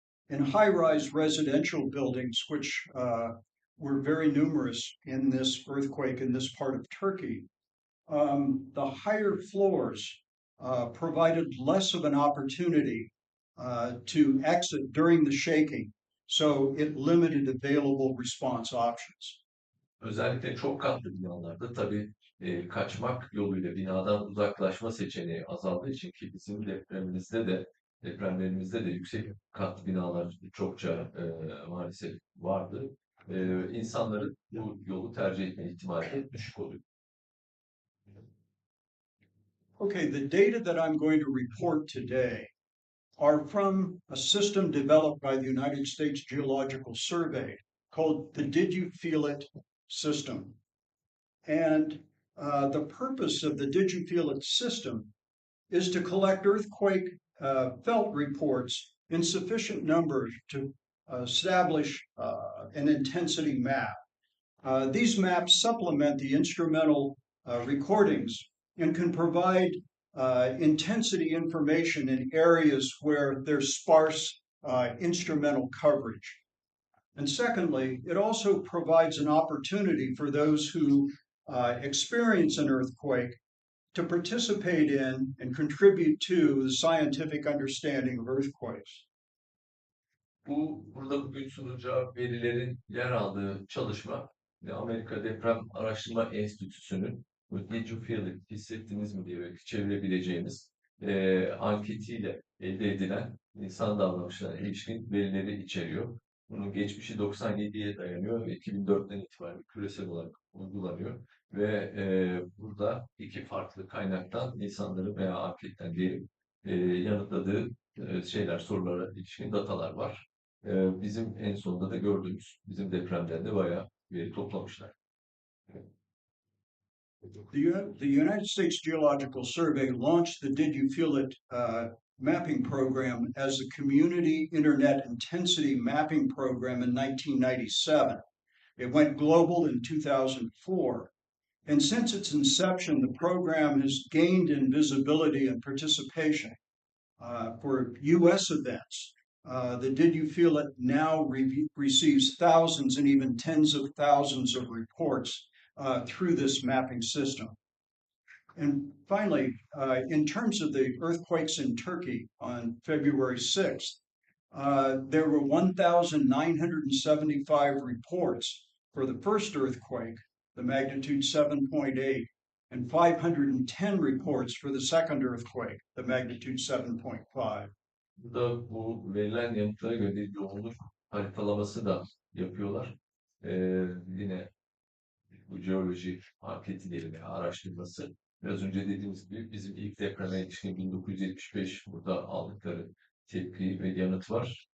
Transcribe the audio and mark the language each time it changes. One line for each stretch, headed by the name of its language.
English: In high-rise residential buildings, which were very numerous in this earthquake in this part of Turkey, the higher floors provided less of an opportunity to exit during the shaking, so it limited available response options.
Turkish: Özellikle çok katlı binalarda tabii kaçmak yoluyla binadan uzaklaşma seçeneği azaldığı için ki bizim depremlerimizde de yüksek katlı binalar çokça maalesef vardı. İnsanların bu yolu tercih etme ihtimali de düşük oluyor.
English: Okay, the data that I'm going to report today are from a system developed by the United States Geological Survey called the Did You Feel It system. And the purpose of the Did You Feel It system is to collect earthquake felt reports in sufficient numbers to establish an intensity map. These maps supplement the instrumental recordings and can provide intensity information in areas where there's sparse instrumental coverage. And secondly, it also provides an opportunity for those who experience an earthquake to participate in and contribute to the scientific understanding of earthquakes.
Turkish: Burada bugün sunacağı verilerin yer aldığı çalışma Amerika Deprem Araştırma Enstitüsü'nün Did You Feel It, hissettiniz mi diye çevirebileceğimiz anketiyle elde edilen insan davranışlarına ilişkin verileri içeriyor. Bunun geçmişi 97'ye dayanıyor ve 2004'ten itibaren küresel olarak uygulanıyor. Ve burada iki farklı kaynaktan insanların veya anketten diyelim yanıtladığı sorulara ilişkin datalar var. Bizim en sonunda da gördüğümüz bizim depremden de bayağı veri toplamışlar.
English: The United States Geological Survey launched the Did You Feel It mapping program as a community internet intensity mapping program in 1997. It went global in 2004. And since its inception, the program has gained in visibility and participation for U.S. events. The Did You Feel It now receives thousands and even tens of thousands of reports through this mapping system. And finally, in terms of the earthquakes in Turkey on February 6th, there were 1,975 reports for the first earthquake, the magnitude 7.8, and 510 reports for the second earthquake, the magnitude 7.5.
Turkish: Burada bu verilen yanıtlara göre bir yoğunluk haritalaması da yapıyorlar. Yine bu jeoloji anketi diyelim ya araştırması. Biraz önce dediğimiz gibi bizim ilk depreme ilişkin 1975 burada aldıkları tepki ve yanıt var.